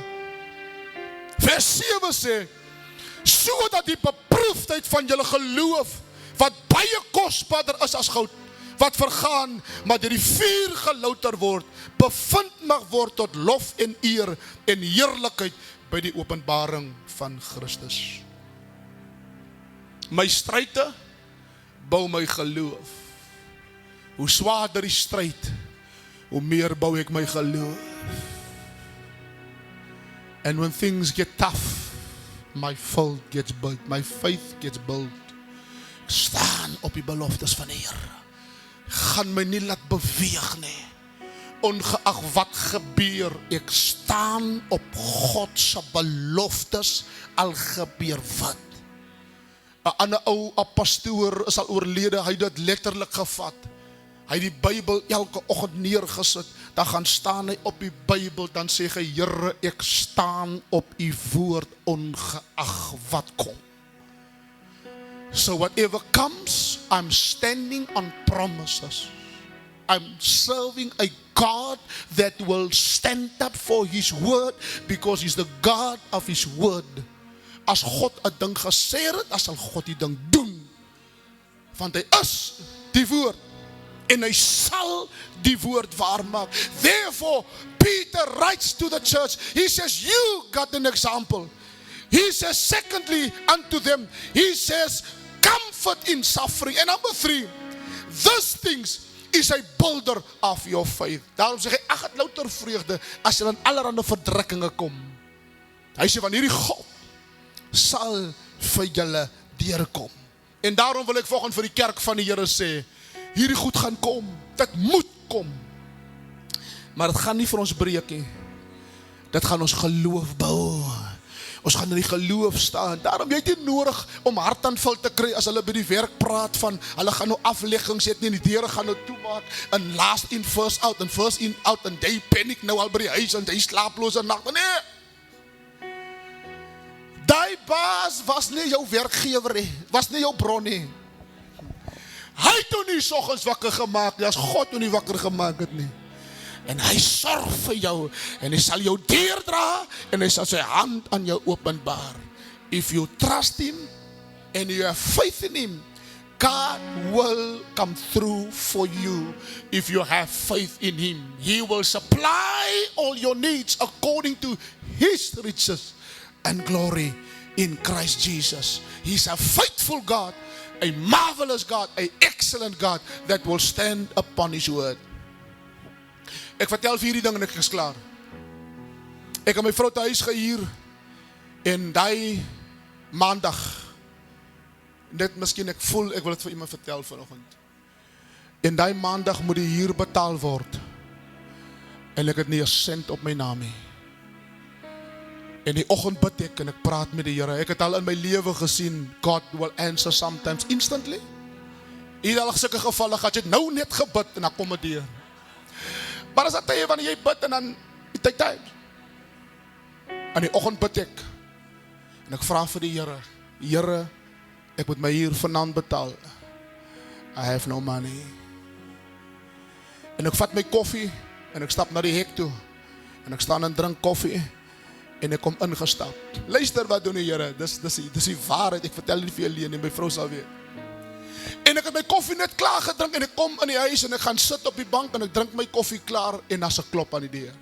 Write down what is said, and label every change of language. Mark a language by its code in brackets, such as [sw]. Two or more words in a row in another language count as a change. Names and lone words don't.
[af] Vers 7 sê, sodat die beproefdheid van julle geloof, wat baie kosbaarder is as goud, wat vergaan, maar deur die vuur gelouter word, bevind mag word tot lof en eer en heerlikheid by die openbaring van Christus. My stryde bou my geloof. Hoe swaarder die stryd, hoe meer bou ek my geloof. [en] And when things get tough, my faith gets built. My faith gets built. [af] Ek staan op die beloftes van die Here. Gaan my nie laat beweeg nie. Ongeag wat gebeur, ek staan op God se beloftes, al gebeur wat. 'n ander ou pastoor is al oorlede, hy het dit letterlik gevat. Hy het die Bybel elke oggend neergesit, dan gaan staan hy op die Bybel, dan sê hy, Here, ek staan op u woord, ongeag wat kom. [en] So whatever comes, I'm standing on promises. I'm serving a God that will stand up for his word, because he's the God of his word. [af] As God 'n ding gesê het, dan sal God die ding doen. Want hy is die woord, en hy sal die woord waarmaak. [en] Therefore, Peter writes to the church, he says, you got an example. He says, secondly, unto them, he says, comfort in suffering. And number 3, these things is a builder of your faith. [af] Daarom sê hy, ag het louter vreugde, as jy in allerhande verdrukkinge kom. Hy sê, van hierdie God, sal vir julle deurkom. En daarom wil ek volgens vir die kerk van die Here sê, hierdie goed gaan kom, dit moet kom. Maar dit gaan nie vir ons breek nie. Dit gaan ons geloof bou. Ons gaan in die geloof staan. Daarom jy het nie nodig om hartaanval te kry as hulle by die werk praat van, hulle gaan nou afleggings het nie, die deure gaan nou toemaak, en [en] last in, first out, [af] en [en] first in, out, [af] en jy panic nou al by die huis, en jy slaaploze nacht, nee. Die baas was nie jou werkgewer, was nie jou bron nie. Hy het toe nie soggens wakker gemaakt, as God toe nie wakker gemaakt het nie. En hy sorg vir jou, en hy sal jou deurdra, en hy sal sy hand aan jou openbaar. [en] If you trust him, and you have faith in him, God will come through for you. If you have faith in him, he will supply all your needs according to his riches and glory in Christ Jesus. He's a faithful God, a marvelous God, an excellent God that will stand upon his word. [af] Ek vertel vir hierdie ding en ek is klaar. Ek het my vrou te huis gehuur en die maandag, net miskien ek voel, ek wil het vir iemand vertel vanoggend. En die maandag moet die huur betaal word. En ek het nie 'n sent op my naam nie. En die oggend bid ek en ek praat met die Here. Ek het al in my lewe gesien, [en] God will answer sometimes instantly. [af] Hier al sulke gevalle gehad, jy het nou net gebid en dan kom dit deur. Maar as dat tye wanneer jy bid en dan [en] take time. [af] In die oggend bid ek. En ek vra vir die Here, Here, ek moet my huur vanaand betaal. [en] I have no money. [af] En ek vat my koffie en ek stap na die hek toe. En ek staan en drink koffie en ek kom ingestap. Luister wat doen die Here, dis die waarheid, ek vertel nie vir julle nie, my vrou sal weet. En ek het my koffie net klaar gedrink en ek kom in die huis en ek gaan sit op die bank en ek drink my koffie klaar en as ek klop aan die deur.